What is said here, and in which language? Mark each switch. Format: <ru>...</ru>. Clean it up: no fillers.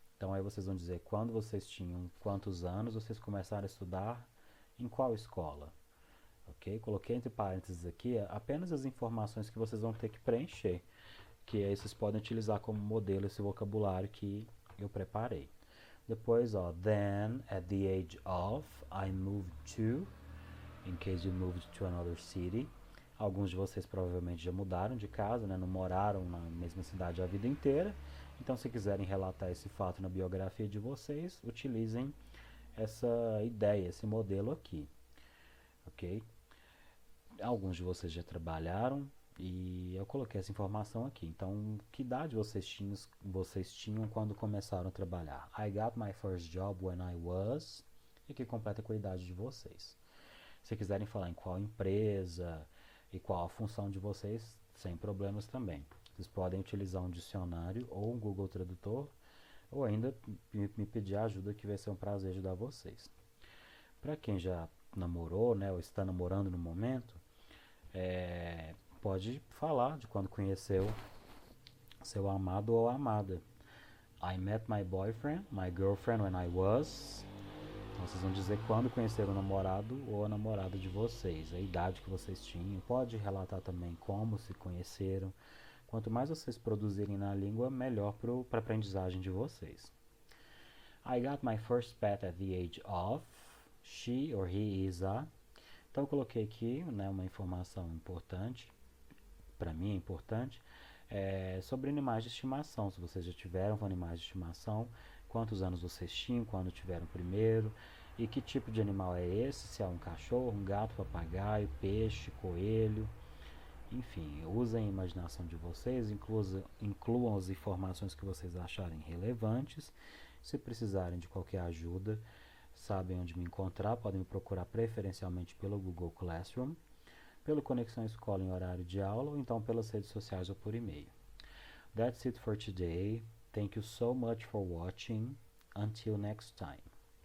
<pt>Então aí vocês vão dizer quando vocês tinham quantos anos, vocês começaram a estudar em qual escola. Ok? Coloquei entre parênteses aqui apenas as informações que vocês vão ter que preencher, que aí vocês podem utilizar como modelo esse vocabulário que eu preparei.</pt> <en>Depois, then, at the age of, I moved to, in case you moved to another city.</en> <pt>Alguns de vocês provavelmente já mudaram de casa, né? Não moraram na mesma cidade a vida inteira. Então, se quiserem relatar esse fato na biografia de vocês, utilizem essa ideia, esse modelo aqui. Ok? Alguns de vocês já trabalharam e eu coloquei essa informação aqui. Então, que idade vocês tinham quando começaram a trabalhar?</pt> <en>I got my first job when I was.</en> <pt>E que completa com a idade de vocês. Se quiserem falar em qual empresa e qual a função de vocês, sem problemas também. Vocês podem utilizar um dicionário ou um Google Tradutor, ou ainda me pedir ajuda, que vai ser um prazer ajudar vocês. Para quem já namorou, né, ou está namorando no momento, pode falar de quando conheceu seu amado ou amada.</pt> <en>I met my boyfriend, my girlfriend when I was.</en> <pt>Então vocês vão dizer quando conheceram o namorado ou a namorada de vocês, a idade que vocês tinham. Pode relatar também como se conheceram. Quanto mais vocês produzirem na língua, melhor para a aprendizagem de vocês.</pt> <en>I got my first pet at the age of. She or he is a.</en> <pt>Então eu coloquei aqui, né, uma informação importante, para mim é importante, sobre animais de estimação. Se vocês já tiveram animais de estimação, quantos anos vocês tinham quando tiveram o primeiro, e que tipo de animal é esse, se é um cachorro, um gato, papagaio, peixe, coelho. Enfim, usem a imaginação de vocês, incluam as informações que vocês acharem relevantes. Se precisarem de qualquer ajuda, sabem onde me encontrar, podem me procurar preferencialmente pelo Google Classroom, pelo Conexão Escola em horário de aula, ou então pelas redes sociais ou por e-mail.</pt> <en>That's it for today. Thank you so much for watching. Until next time.</en>